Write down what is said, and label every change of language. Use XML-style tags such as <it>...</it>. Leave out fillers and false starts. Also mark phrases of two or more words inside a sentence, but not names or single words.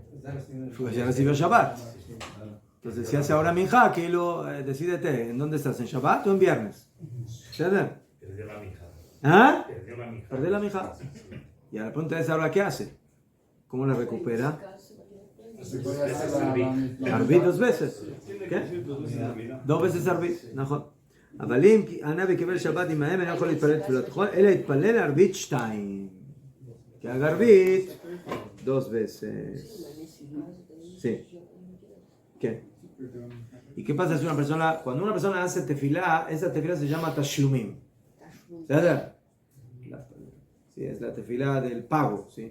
<es>Porque ya recibió Shabbat. Entonces, si hace ahora minja, que decídete, ¿en dónde estás? ¿En Shabbat o en viernes? ¿Entiendes? Perdió la mija. ¿Ah? Perdió la mija. Perdió la minja. Y a la pregunta es ahora, ¿qué hace? ¿Cómo la recupera? Se puede hacer la Arbit 2 veces. ¿Qué? 2 veces arbit.</es> <he>נכון. אבל אם ענה וקיבל שבת עמהם, אינו יכול להתפלל תפילת חול, אלא יתפלל ערבית 2.</he> <es>Que haga arbit 2 veces. Sí. ¿Qué? ¿Y qué pasa si cuando una persona hace tefilá, esa tefilá se llama tashlumim? ¿Sabes? Sí, es la tefilá del pago, ¿sí?</es>